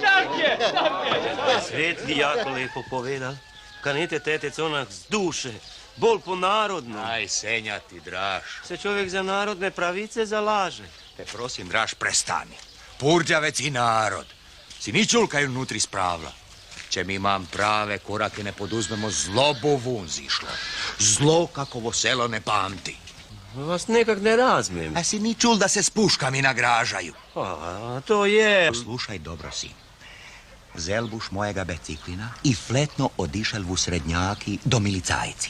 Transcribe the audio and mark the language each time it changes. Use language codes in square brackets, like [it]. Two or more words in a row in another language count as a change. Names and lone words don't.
[hr] Tak je! Svetli jako lepo povedal. Kanite tetec onak z duše, bolj po narodno. Aj, Senja ti, Draž. Se čovjek za narodne pravice zalaže. Te prosim, Draž, prestani. Purđavec i narod. Si ni čul kaj vnutri spravlja. Če mi imam prave korake ne poduzmemo, zlo bo vun zišlo. Zlo kakovo selo ne pamti. Vas nekak ne razmem. A si ni čul da se s puškami nagražaju? A to je... Slušaj dobro, sin. Zel buš mojega biciklina i fletno odišel v srednjaki do milicajci.